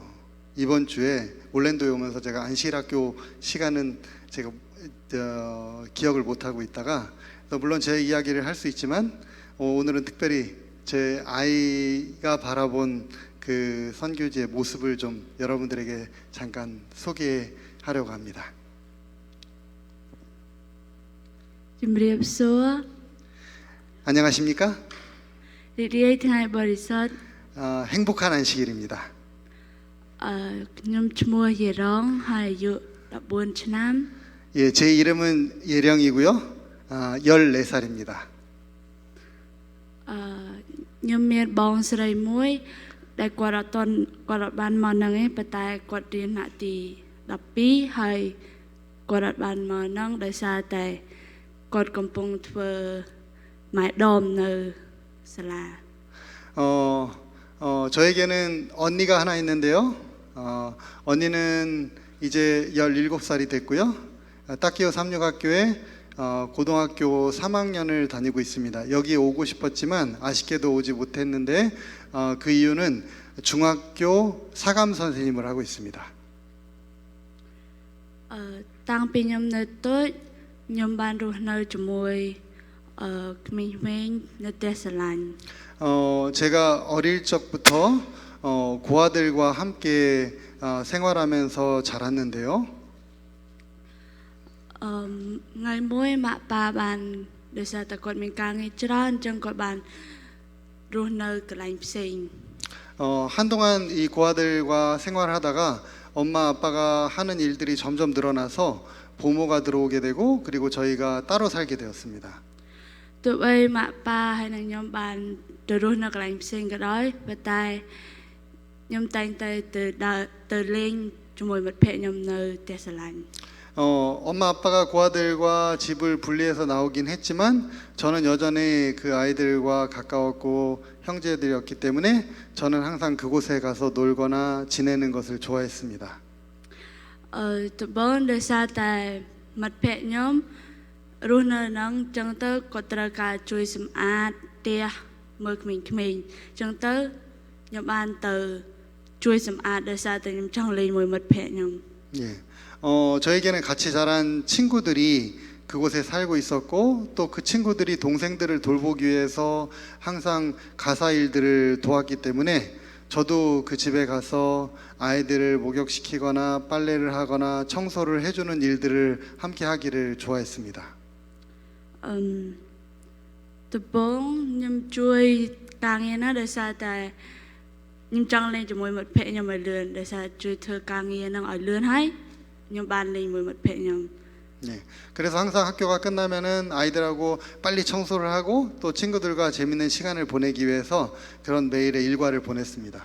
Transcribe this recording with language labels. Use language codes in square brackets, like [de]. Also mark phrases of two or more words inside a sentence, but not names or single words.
[ko] 이번 주에 올랜도에 오면서 제가 안식일학교 시간은 제가 기억을 못하고 있다가, 물론 제 이야기를 할 수 있지만 오늘은 특별히 제 아이가 바라본 그 선교지의 모습을 좀 여러분들에게 잠깐 소개하려고 합니다. 준비했어? 안녕하십니까? [km] 리리에이 ថ្ងៃបរិសុទ្ធ [ko] 행복한 안식일입니다. [km] ខ្ញុំឈ្មោះយេរងហើយអាយុ14ឆ្នាំ [ko] 예, 제 이름은 예령이고요. 14살입니다. [km] ខ្ញុំមានបងស្រីមួយដែលគាត់អត់បានមកនឹងទេប៉ុន្តែគាត់រៀនថ្នាក់ទី12ហើយគាត់អត់បានមកនឹងដោយសារតែគាត់កំពុងធ្វើម៉ែដមនៅសាលា [ko] 저에게는 언니가 하나 있는데요. 언니는 이제 17살이 됐고요. 따키오 삼육학교에 고등학교 3학년을 다니고 있습니다. 여기 오고 싶었지만 아쉽게도 오지 못했는데 그 이유는 중학교 사감 선생님을 하고 있습니다. [km] តាំងពីខ្ញុំនៅតូចខ្ញុំបានរស់នៅជាមួយក្មេងៗនៅផ្ទះស្រឡាញ់ [ko] 제가 어릴 적부터 고아들과 함께 생활하면서 자랐는데요. [km] ថ្ងៃមួយម៉ាក់ប៉ាបានដោយសារតែគាត់មានការងារច្រើនអញ្ចឹងគាត់បានរស់នៅកន្លែងផ្សេង [ko] 한동안 이 고아들과 생활하다가 엄마 아빠가 하는 일들이 점점 늘어나서 부모가 들어오게 되고 그리고 저희가 따로 살게 되었습니다. [km] ទោះបីម៉ាក់ប៉ាហើយនិងខ្ញុំបានទៅរស់នៅកន្លែងផ្សេងក៏ដោយប៉ុន្តែខ្ញុំតែងតែទៅលេងជាមួយមិត្តភ័ក្តិខ្ញុំនៅផ្ទះស្រឡាញ់ [ko] 엄마 아빠가 고아들과 집을 분리해서 나오긴 했지만 저는 여전히 그 아이들과 가까웠고 형제들이었기 때문에 저는 항상 그곳에 가서 놀거나 지내는 것을 좋아했습니다. [km] ដំបូងដោយសារតែមិត្តភ័ក្តិខ្ញុំរស់នៅហ្នឹងអញ្ចឹងទៅគាត់ត្រូវការជួយសម្អាតផ្ទះមើលក្មេងៗអញ្ចឹងទៅខ្ញុំបានទៅជួយសម្អាតដោយសារតែខ្ញុំចង់លេងមួយមិត្តភ័ក្តិខ្ញុំ [ko] 예. 저에게는 같이 자란 친구들이 그곳에 살고 있었고 또 그 친구들이 동생들을 돌보기 위해서 항상 가사 일들을 도왔기 때문에 저도 그 집에 가서 아이들을 목욕시키거나 빨래를 하거나 청소를 해주는 일들을 함께 하기를 좋아했습니다. [km] ដំបូងខ្ញុំជួយការងារណាដោយសារតែខ្ញុំចង់លេងជាមួយមិត្តភ័ក្តិខ្ញុំឲ្យលឿនដោយសារជួយធ្វើការងារហ្នឹងឲ្យលឿនហើយខ្ញុំបានលេងជាមួយមិត្តភ័ក្តិខ្ញុំ [ko] 네. 그래서 항상 학교가 끝나면은 아이들하고 빨리 청소를 하고 또 친구들과 재밌는 시간을 보내기 위해서 그런 매일의 일과를 보냈습니다.